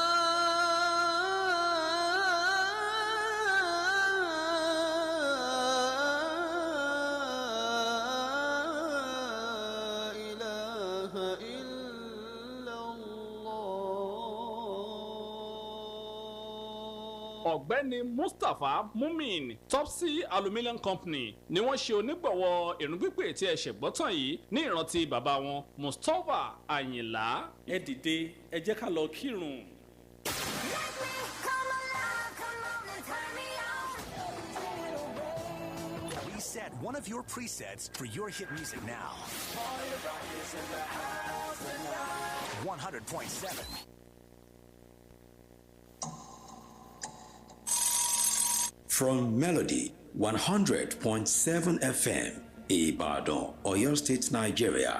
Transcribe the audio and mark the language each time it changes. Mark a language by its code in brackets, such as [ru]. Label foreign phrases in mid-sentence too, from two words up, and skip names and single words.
[ar] إله إلا الله [yo] ọ̀gbẹ́ni Mustapha Mumin Topsy Aluminium Company ni wọ́n ṣe onígbọ̀wọ́ ìrun pípé tí ẹ ṣẹ̀gbọ́tàn yìí ní ìrántí bàbá wọn Mustapha Àyìnlá ẹ dìde ẹ jẹ́ ká lọ kírun. [en] Reset one of your presets for your hit music now. 100.7. From Melody 100.7 FM, Ibadan, Oyo State, Nigeria.